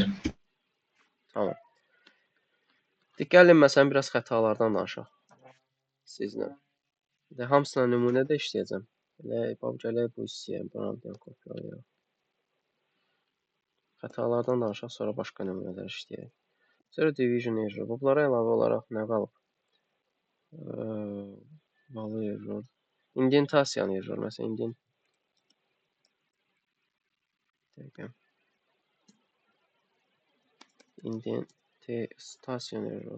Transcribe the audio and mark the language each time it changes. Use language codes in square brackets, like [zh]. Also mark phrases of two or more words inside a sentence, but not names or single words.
[az] Tamam. Gəlin, məsələn, biraz xətalardan danışaq sizlə. Hamısına nümunə də işləyəcəm. Gələk bu hissəyə, buradan kopyalayaq. Xətalardan danışaq, sonra başqa nümunələr işləyək. [en] Zero division error. [az] Bunlara əlavə olaraq nə qalıb? [en] Value error. İndentasiyan error. [az] Məsələn, [en] indentasiyan error.